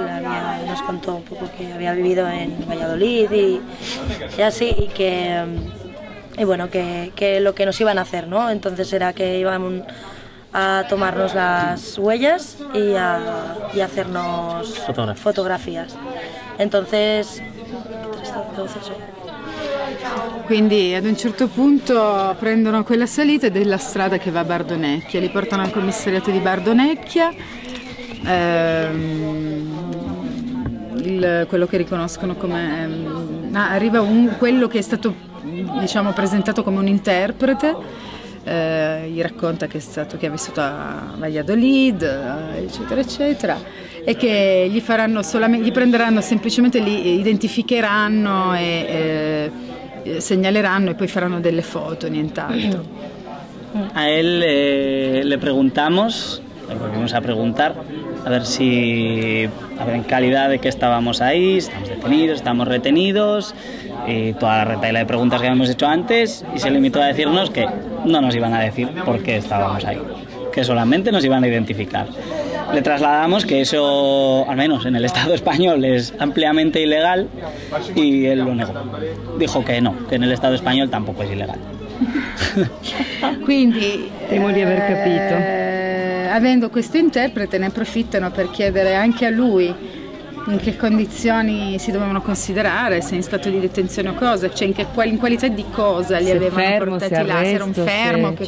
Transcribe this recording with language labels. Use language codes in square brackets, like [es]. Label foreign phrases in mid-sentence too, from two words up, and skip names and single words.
[es] Nos contó un poco que había vivido en Valladolid y así, y bueno, que lo que nos iban a hacer, ¿no? Entonces era que iban a tomarnos las huellas y a hacernos fotografías. Entonces, [it] quindi ad un certo punto prendono quella salita della strada che va a Bardonecchia, li portano al commissariato di Bardonecchia, quello che riconoscono come arriva quello che è stato, diciamo, presentato come un interprete, gli racconta che ha vissuto a Valladolid, eccetera eccetera, e che gli prenderanno semplicemente, li identificheranno e segnaleranno, e poi faranno delle foto, nient'altro. [es] A él le preguntamos, le volvimos a preguntar, a ver en calidad de que estábamos ahí, estamos detenidos, estamos retenidos, y toda la retahíla de preguntas que habíamos hecho antes, y se limitó a decirnos que no nos iban a decir por qué estábamos ahí, que solamente nos iban a identificar. Le trasladamos que eso, al menos en el Estado español, es ampliamente ilegal, y él lo negó. Dijo que no, que en el Estado español tampoco es ilegal. [it] Quindi, temo di aver capito. Avendo questo interprete, ne approfittano per chiedere anche a lui in che condizioni si dovevano considerare, se in stato di detenzione o cosa, cioè in qualità di cosa li avevano portati là, se era un fermo, che